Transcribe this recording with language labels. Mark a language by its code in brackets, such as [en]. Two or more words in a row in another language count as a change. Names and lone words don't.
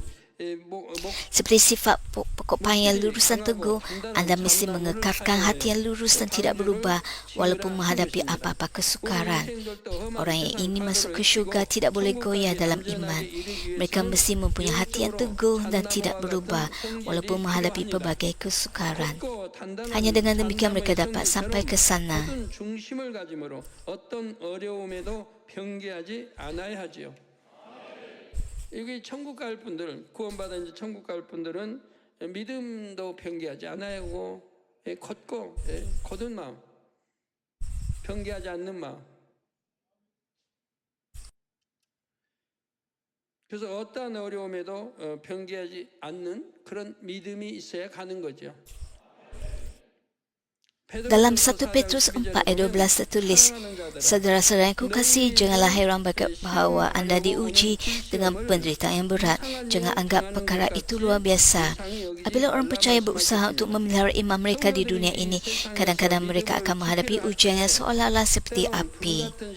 [ms] Seperti sifat pokok pain yang lurus dan teguh, anda mesti mengekalkan hati yang lurus dan tidak berubah walaupun menghadapi apa-apa kesukaran. Orang yang ingin masuk ke syurga tidak boleh goyah dalam iman. Mereka mesti mempunyai hati yang teguh dan tidak berubah walaupun menghadapi pelbagai kesukaran. Hanya dengan demikian mereka dapat sampai ke sana. [ko] 여기 천국 갈 분들, 구원받아 이제 천국 갈 분들은 믿음도 변개하지 않아야 하고 걷고 곧은 마음, 변개하지 않는 마음. 그래서 어떠한 어려움에도 변개하지 않는 그런 믿음이 있어야 가는 거죠. [ms] Dalam 1 Petrus 4 ayat 12 tertulis, saudara-saudara yang kukasihi, janganlah heran bahawa anda diuji dengan penderitaan yang berat. Jangan anggap perkara itu luar biasa. Apabila orang percaya berusaha untuk memelihara iman mereka di dunia ini, kadang-kadang mereka akan menghadapi ujian yang seolah-olah seperti api.